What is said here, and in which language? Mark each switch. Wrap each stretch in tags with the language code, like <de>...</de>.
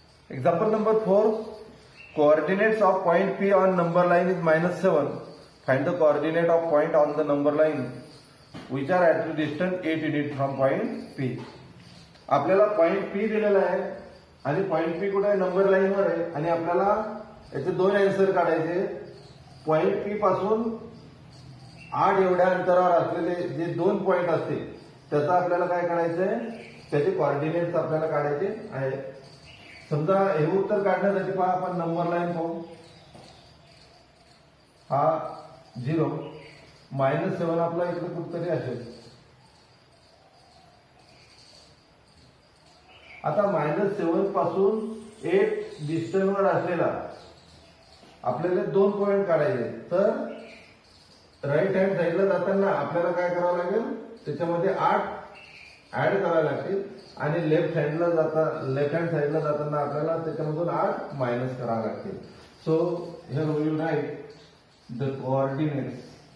<en>Example number 4. Coordinates of point P on number line is -7. Find the coordinate of point on the number line which are at the distance 8 unit from point P.</en> <mr>आपल्याला point P दिलेला आहे आणि point P कुठे आहे, number line वर आहे, आणि आपल्याला याचे दोन आन्सर काढायचे. पॉइंट P पासून 8 एवढ्या अंतरावर असलेले जे दोन पॉइंट असतील त्याचा आपल्याला काय काढायचंय, त्याचे कोऑर्डिनेट्स आपल्याला काढायचे आहे. समजा हे उत्तर काढण्यासाठी पहा आपण नंबर लाईन पाहू. हा 0, -7 आपला इकडे कुठतरी असेल. आता -7 पासून 8 डिस्टन्सवर असलेला आपल्याला दोन पॉइंट काढायचे. तर राईट हँड साईडला जाताना आपल्याला काय करावं लागेल, त्याच्यामध्ये 8 ऍड करावे लागतील, आणि लेफ्ट हँड साईडला जाताना आपल्याला त्याच्यामधून 8 मायनस करावे लागतील.</mr> <en>so here we will write the coordinates</en>